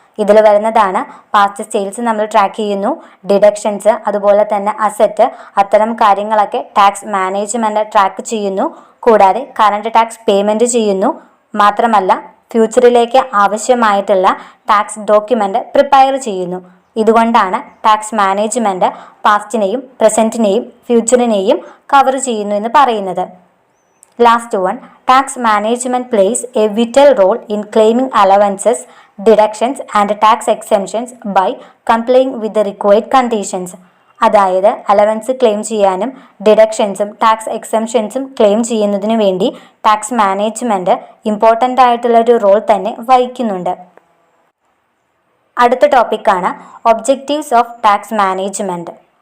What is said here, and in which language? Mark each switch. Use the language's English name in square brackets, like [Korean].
[Malayalam] ഇതിൽ വരുന്നതാണ് past sales നമ്മൾ ട്രാക്ക് ചെയ്യുന്നു, ഡിഡക്ഷൻസ്, അതുപോലെ തന്നെ അസറ്റ്, അത്തരം കാര്യങ്ങളൊക്കെ ടാക്സ് മാനേജ്മെൻറ്റ് ട്രാക്ക് ചെയ്യുന്നു. കൂടാതെ കറണ്ട് ടാക്സ് പേയ്മെൻറ്റ് ചെയ്യുന്നു. മാത്രമല്ല ഫ്യൂച്ചറിലേക്ക് ആവശ്യമായിട്ടുള്ള ടാക്സ് ഡോക്യുമെൻ്റ് പ്രിപ്പയർ ചെയ്യുന്നു. ഇതുകൊണ്ടാണ് ടാക്സ് മാനേജ്മെൻറ്റ് പാസ്റ്റിനെയും പ്രസൻറ്റിനെയും ഫ്യൂച്ചറിനെയും കവർ ചെയ്യുന്നു എന്ന് പറയുന്നത്. [English] Last one, tax management plays a vital role in claiming allowances, deductions and tax exemptions by complying with the required conditions. [Malayalam] അതായത് അലവൻസ് ക്ലെയിം ചെയ്യാനും ഡിഡക്ഷൻസും ടാക്സ് എക്സംഷൻസും ക്ലെയിം ചെയ്യുന്നതിന് വേണ്ടി tax management important ആയിട്ടുള്ളൊരു role തന്നെ വഹിക്കുന്നുണ്ട്. അടുത്ത ടോപ്പിക്കാണ് ഒബ്ജക്റ്റീവ്സ് ഓഫ് ടാക്സ് മാനേജ്മെൻറ്റ്.